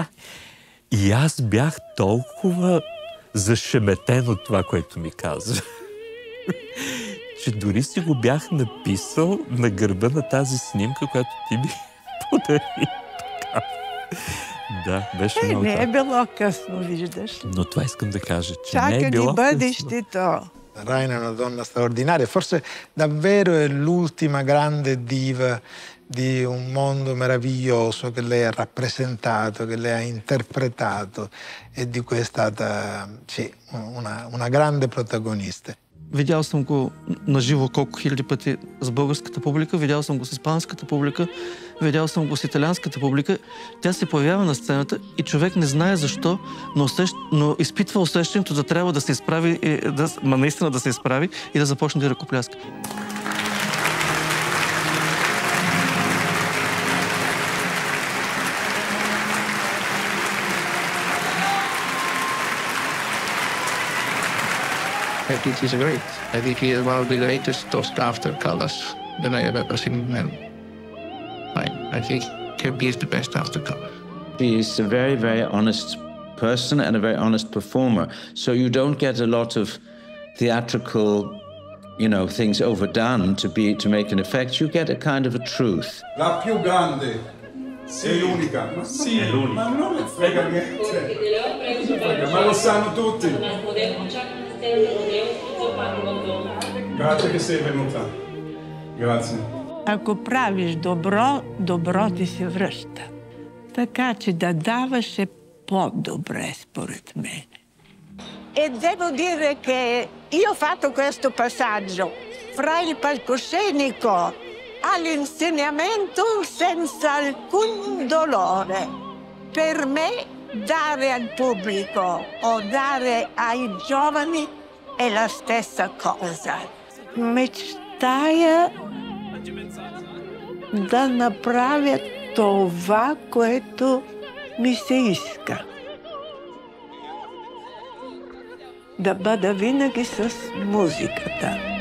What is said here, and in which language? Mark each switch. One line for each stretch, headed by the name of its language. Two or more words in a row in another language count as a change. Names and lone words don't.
Bulgarian: И аз бях толкова зашеметен от това, което ми казва, че дори си го бях написал на гърба на тази снимка, която ти ми подари. Да, беше много. Не е било късно, виждаш. Но това искам да кажа, че чака не е било ни бъдещето.
Italian: Raina è una donna straordinaria, forse davvero è l'ultima grande diva di un mondo meraviglioso che lei ha rappresentato, che lei ha interpretato e di cui è stata una grande protagonista.
Bulgarian: Видял съм го наживо колко хиляди пъти с българската публика, видял съм го с испанската публика, видял съм го с италианската публика. Тя се появява на сцената и човек не знае защо, но изпитва усещането да трябва да се изправи, наистина да се изправи и да започне да ръкопляска.
English: I think he's great. I think he is one of the greatest after colors that I have ever seen in men. I think Kirby is the best after color. He is a very, very honest person and a very honest performer. So you don't get a lot of theatrical, things overdone to make an effect. You get a kind of a truth.
Italian: La più grande. È l'unica. Ma sì, è l'unica. Ma non me frega niente. Ma lo sanno tutti. Grazie che sei venuta. Grazie.
Bulgarian: Ако правиш добро, добро ти се връща. Така че да даваш е по-добре, според мен.
Italian: E devo dire che io ho fatto questo passaggio fra il palcoscenico all'insegnamento senza alcun dolore. Per me dare al pubblico o dare ai giovani è la stessa cosa.
Bulgarian: Мечтая да направя това, което ми се иска. Да бъда винаги с музиката.